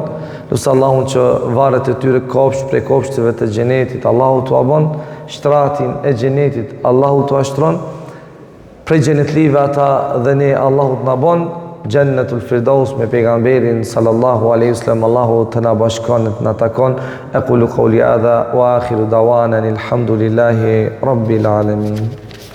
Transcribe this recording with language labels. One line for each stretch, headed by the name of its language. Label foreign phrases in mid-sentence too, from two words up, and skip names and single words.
Albanian: Lusë Allahu që varret e tyre kopsh prej kopshteve të xhenetit Allahu t'u bon. Shtratin e xhenetit Allahu t'u ashtron. Prej xhenetlive ata dhe ne Allahu t'na bon Jannatul Firdaus me pejgamberin
Arabic: صلى الله عليه وسلم.
Albanian: Allahu të na bashkon, të na takon.
Arabic: أقول قولي هذا وآخر دعوانا الحمد لله رب العالمين.